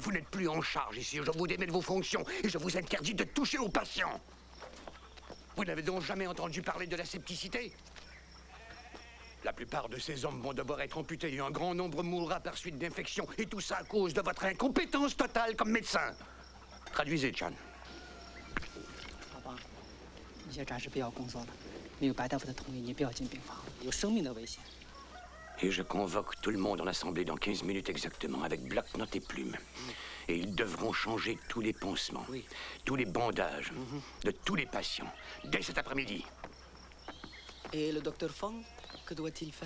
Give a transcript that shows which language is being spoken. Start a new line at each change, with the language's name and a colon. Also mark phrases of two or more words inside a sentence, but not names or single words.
French: Vous n'êtes plus en charge ici. Je vous démets de vos fonctions et je vous interdis de toucher aux patients. Vous n'avez donc jamais entendu parler de la scepticité? La plupart de ces hommes vont devoir être amputés et un grand nombre mourra par suite d'infections. Et tout ça à cause de votre incompétence totale comme médecin. Traduisez, Chan.
Chinese: 老方，你先暂时不要工作了，没有白大夫的同意，你不要进病房，有生命的危险。
French: Et je convoque tout le monde en assemblée dans 15 minutes exactement, avec bloc-notes et plumes. Et ils devront changer tous les pansements, tous les bandages de tous les patients, dès cet après-midi. Et le docteur Fong, que doit-il faire?